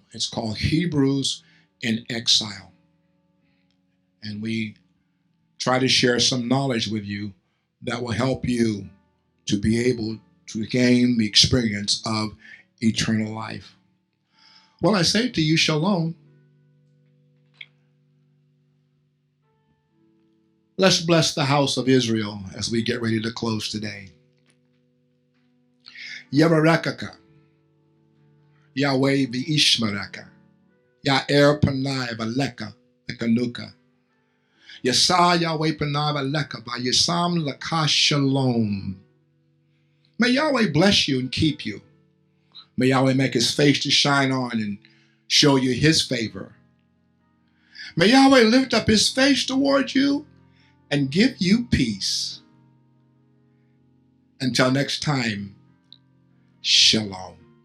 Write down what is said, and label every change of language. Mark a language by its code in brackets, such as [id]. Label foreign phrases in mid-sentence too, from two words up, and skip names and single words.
[en] It's called Hebrews in Exile. And we try to share some knowledge with you that will help you to be able to gain the experience of eternal life. Well, I say to you, shalom. Let's bless the house of Israel as we get ready to close today. [he] יברכך יהוה וישמרך יאר פניו אליך ויחנך ישא יהוה פניו אליך וישם לך שלום. [en] May Yahweh bless you and keep you. May Yahweh make his face to shine on and show you his favor. May Yahweh lift up his face toward you and give you peace. Until next time, shalom.